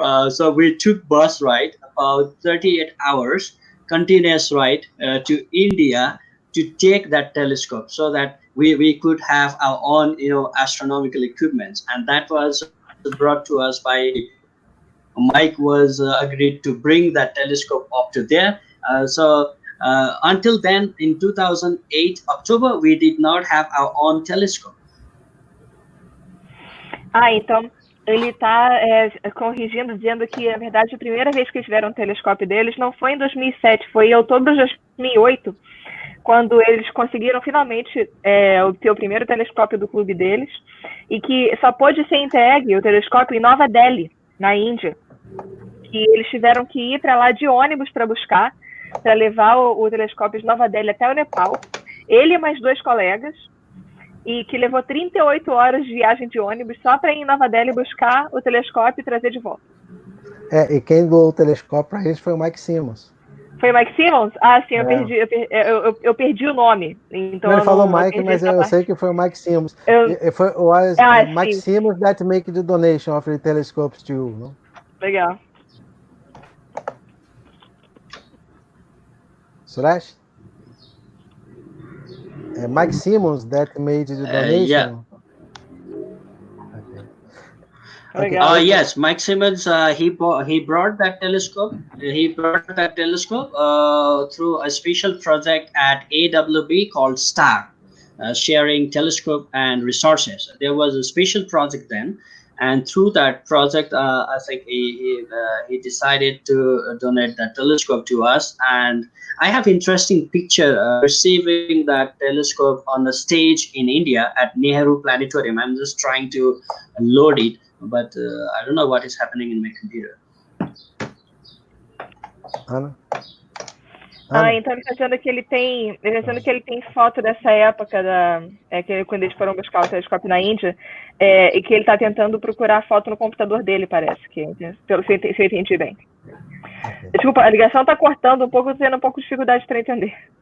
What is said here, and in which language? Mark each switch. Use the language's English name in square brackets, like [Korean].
[English] So we took bus ride about 38 hours continuous ride to India to take that telescope, so that we could have our own astronomical equipments, and that was brought to us by Mike was agreed to bring that telescope up to there. So until then, in 2008 October, we did not have our own telescope. [Portuguese] Então ele está corrigindo, dizendo que, na verdade, a primeira vez que eles tiveram um telescópio deles não foi em 2007, foi em outubro de 2008, quando eles conseguiram finalmente obter o primeiro telescópio do clube deles, e que só pôde ser entregue o telescópio em Nova Delhi, na Índia, que eles tiveram que ir para lá de ônibus para buscar, para levar o telescópio de Nova Delhi até o Nepal, ele e mais 2 colegas, e que levou 38 horas de viagem de ônibus só para ir em Nova Delhi buscar o telescópio e trazer de volta. E quem doou o telescópio para eles foi o Mike Simmons. Foi o Mike Simmons? Ah, sim, eu perdi o nome. Então ele falou Mike, mas eu sei que foi o Mike Simmons. Foi o [English] Mike Simmons that make the donation of the telescopes to you. No? [Portuguese] Legal. Suresh? [English] Mike Simmons that made the donation. Yeah. Okay. Yes, Mike Simmons. He brought that telescope. He brought that telescope through a special project at AWB called STAR, sharing telescope and resources. There was a special project then, and through that project, I think he decided to donate that telescope to us. And I have interesting picture receiving that telescope on the stage in India at Nehru Planetarium. I'm just trying to load it, but I don't know what is happening in my computer. Ana? [Portuguese] Então ele está dizendo que ele tem foto dessa época quando eles foram buscar o telescópio na Índia, e que ele está tentando procurar a foto no computador dele, parece se eu entendi bem. Okay. Desculpa, a ligação está cortando um pouco, tendo um pouco de dificuldade para entender.